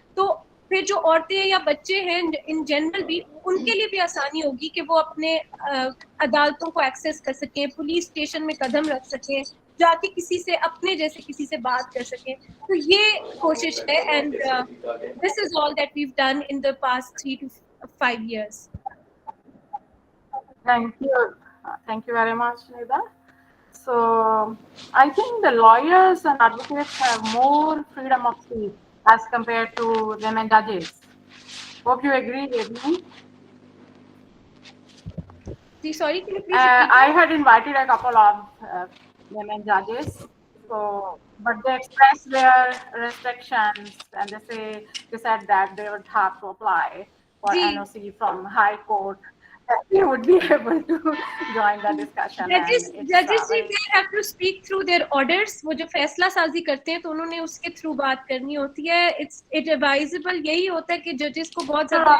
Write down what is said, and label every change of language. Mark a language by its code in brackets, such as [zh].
[hi] तो फिर जो औरतें या बच्चे हैं इन जनरल भी, उनके लिए भी आसानी होगी कि वो अपने अदालतों को एक्सेस कर सकें, पुलिस स्टेशन में कदम रख सकें, जाके किसी से अपने जैसे किसी से बात कर सकें. तो ये कोशिश है, [en] And this is all that we have done in the past 3 to 5 years. Thank you very much, Nida. So I think the lawyers and advocates have more freedom of speech as compared to women judges. Hope you agree with me. Sorry, can you please repeat? I had invited a couple of women judges, but they expressed their restrictions, and they said that they would have to apply for NOC from High Court. They would be able to join the discussion. Judges they have to speak through their orders. [hi] वो जो फैसला साजी करते हैं तो उन्होंने उसके through बात करनी होती है. [en] It's advisable, [hi] यही होता है कि जजेस को बहुत ज़्यादा